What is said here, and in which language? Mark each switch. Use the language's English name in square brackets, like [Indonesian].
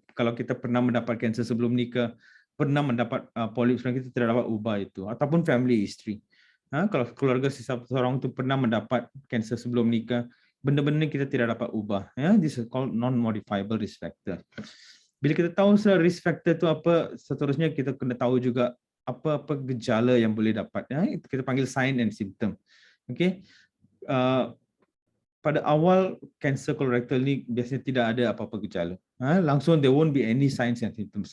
[Malay] Kalau kita pernah mendapat kanser sebelum nikah, pernah mendapat polip sebelum, kita tidak dapat ubah itu, ataupun family history. Kalau keluarga seseorang itu pernah mendapat kanser sebelum nikah, benda-benda kita tidak dapat ubah ya. [English] This is called non-modifiable risk factor. [Malay] Bila kita tahu risk factor itu apa, seterusnya kita kena tahu juga apa-apa gejala yang boleh dapat ya. Kita panggil sign and symptom. Okey. pada awal kanser kolorektal ni biasanya tidak ada apa-apa gejala. [English] Langsung there won't be any signs and symptoms.